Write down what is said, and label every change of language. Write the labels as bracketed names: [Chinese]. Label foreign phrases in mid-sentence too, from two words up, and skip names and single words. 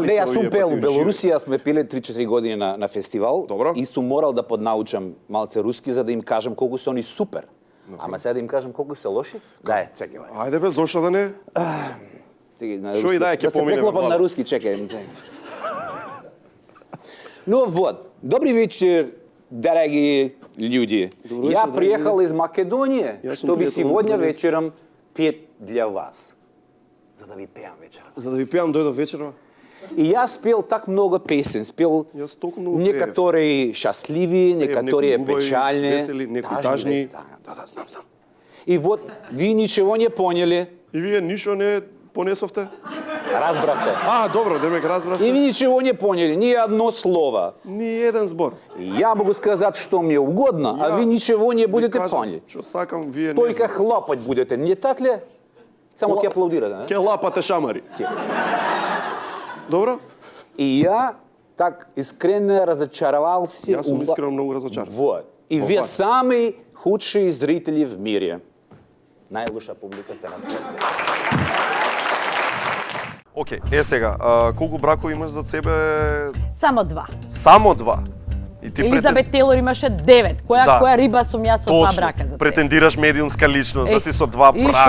[Macedonian] не, јас сум пел у Белорусија, сме пиле 3-4 години на фестивал. Добро. И сум морал да поднаучам малце руски за да им кажам колку се они супер. Ама сега да им кажам колку се лоши? Дај, чекај. Ајде бе, зошто да не? Шо и дај, ќе поминеме. Да се преклопам на руски, чекај. [Russian] Ну вот, добри вечер, дороги люди. Я приехал из Македонии, чтобы сегодня вечером петь для вас. [Macedonian] За да ви пеам вечером. За да ви пеам дојдов вечером. [Russian] И я спел так много песен, спел некоторые счастливые, некоторые печальные, [Macedonian] весели, некои тажни. Да, знам. [Russian] И вот ви ничего не поняли. [Macedonian] И вие ништо не понесовте? Разбравте. Добро, демек разбравте. [Russian] И ви ничего не поняли, ни одно слово. [Macedonian] Ни еден збор. [Russian] Я могу сказать, что мне угодно, а вы ничего не будете понять. [Macedonian] Што сакам, вие не [Russian] только хлопать будете, не так ли? [Macedonian] Само ќе аплаудира, да? Ке лапате шамари. Добро? [Russian] И я так искренне разочаровался. [Macedonian] Јас сум искрено многу разочарован. [Russian] Вот. И вие самые худшие зрители в мире. [Macedonian] Најлоша публика сте на свете. Океј, сега, колку бракови имаш за себе? Само 2. Само 2? Елизабет Тейлор имаше 9. Која риба сум јас со 2 брака за тебе? Претендираш медиумска личност, да си со 2 брака.